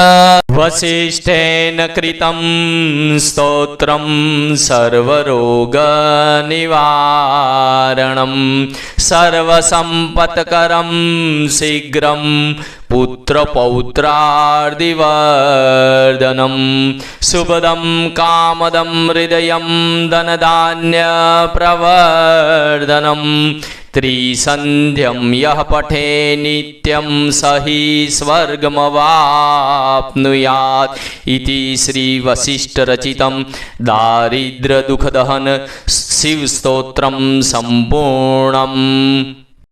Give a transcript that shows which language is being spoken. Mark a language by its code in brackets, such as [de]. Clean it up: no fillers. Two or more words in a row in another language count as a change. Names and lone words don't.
[sa] વસિષ્ઠેન કૃતં સ્તોત્રં સર્વરોગનિવારણં સર્વસંપત્કરં શીઘ્રં પુત્રપૌત્રાર્ધિવર્ધનમ શુભદમ કામદમ હૃદયમ ધનધાન્યપ્રવર્ધનમ त्रिसन्ध्यं यः पठे नित्यं स हि स्वर्गमवाप्नुयात् इति श्रीवसिष्ठरचितं दारिद्र्यदुःखदहन शिवस्तोत्रं सम्पूर्णम्।